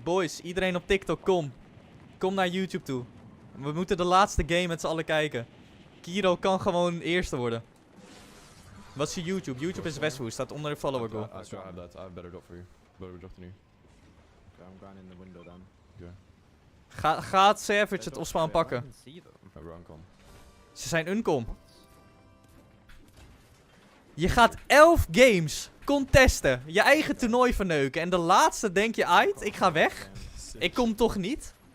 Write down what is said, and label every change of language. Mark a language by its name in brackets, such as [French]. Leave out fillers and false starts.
[Dutch] Boys, iedereen op TikTok, kom. Kom naar YouTube toe. We moeten de laatste game met z'n allen kijken. Kiro kan gewoon eerste worden. Wat is je YouTube? YouTube is Westwood, staat onder de follower goal. [English] I have that. I have better job for you. Better job than you. Okay, I'm going in the window then. Okay. [Dutch] Gaat Savage het opspan pakken? Ze zijn uncom. Je gaat 11 games contesten. Je eigen toernooi verneuken. En de laatste denk je uit, ik ga weg. Ik kom toch niet.